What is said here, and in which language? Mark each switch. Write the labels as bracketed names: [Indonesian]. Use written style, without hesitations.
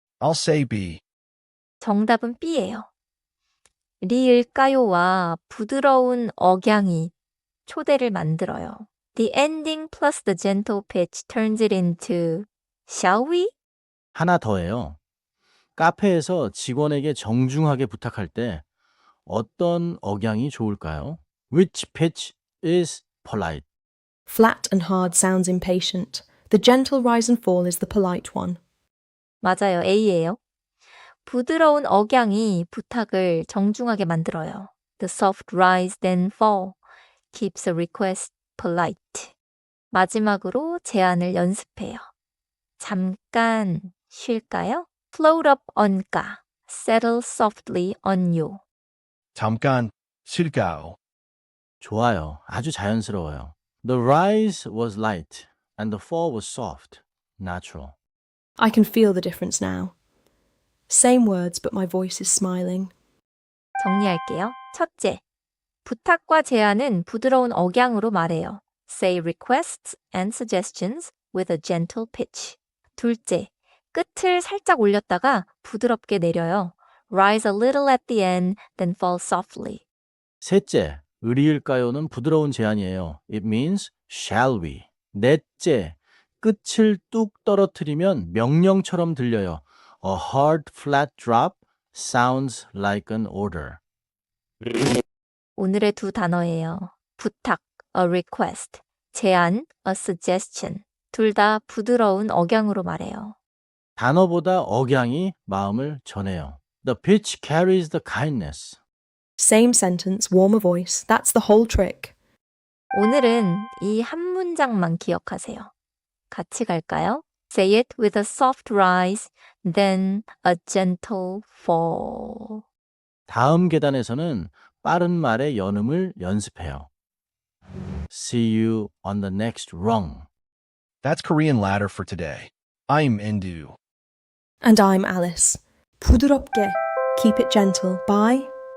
[English] I'll say B. [Korean] 정답은 B예요. 리을까요와 부드러운 억양이 초대를 만들어요. [English] The ending plus the gentle pitch turns it into shall we? [Korean] 하나 더해요. 카페에서 직원에게 정중하게 부탁할 때 어떤 억양이 좋을까요? [English] Which pitch is polite? Flat and hard sounds impatient. The gentle rise and fall is the polite one. [Korean] 맞아요. A예요. 부드러운 억양이 부탁을 정중하게 만들어요. [English] The soft rise then fall keeps a request polite. [Korean] 마지막으로 제안을 연습해요. 잠깐 쉴까요? [English] Float up on 까. Settle softly on you. [Korean] 잠깐 쉴까요? 좋아요. 아주 자연스러워요. [English] The rise was light and the fall was soft, natural. I can feel the difference now. Same words, but my voice is smiling. [Korean] 정리할게요. 첫째, 부탁과 제안은 부드러운 억양으로 말해요. [English] Say requests and suggestions with a gentle pitch. [Korean] 둘째, 끝을 살짝 올렸다가 부드럽게 내려요. [English] rise a little at the end, then fall softly. [Korean] 셋째, 의리일까요는 부드러운 제안이에요. [English] It means shall we. [Korean] 넷째, 끝을 뚝 떨어뜨리면 명령처럼 들려요. [English] A hard flat drop sounds like an order. [Korean] 오늘의 두 단어예요. [English] 부탁, a request, 제안, a suggestion. [Korean] 둘 다 부드러운 억양으로 말해요. 단어보다 억양이 마음을 전해요. [English] The pitch carries the kindness. Same sentence, warmer voice. That's the whole trick. [Korean] 오늘은 이 한 문장만 기억하세요. 같이 갈까요? [English] Say it with a soft rise, then a gentle fall. [Korean] 다음 계단에서는 빠른 말의 연음을 연습해요. [English] See you on the next rung. That's Korean ladder for today. I'm Indu. And I'm Alice. 부드럽게. Keep it gentle. Bye.